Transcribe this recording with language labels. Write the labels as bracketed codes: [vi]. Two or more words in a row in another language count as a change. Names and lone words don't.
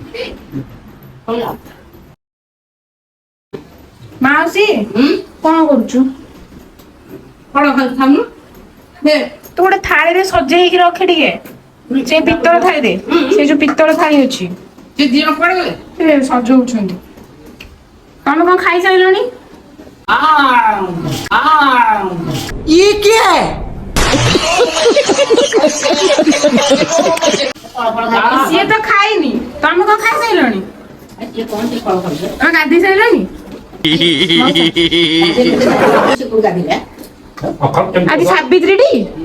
[or] ମାଉସୀ କଣ କରୁଛୁ? ତୁ ଗୋଟେ ଥାଳିରେ ସଜେଇକି ରଖେ ଟିକେ, ସେ ପିତ୍ତଳ ଥାଳିରେ। ସେ ଯୋଉ ପିତ୍ତଳ ଥାଳି ଅଛି ସେ ସଜଉଛନ୍ତି। ତମେ କଣ ଖାଇସାରିଲଣି? [hi] ये क्या है [or] ସିଏ ତ ଖାଇନି, ତମେ କଣ ଖାଇସାରିଲଣି? ତମେ ଗାଧେଇ ସାରିଲଣି? ଆଜି ସାବିତ୍ରୀ ଟି?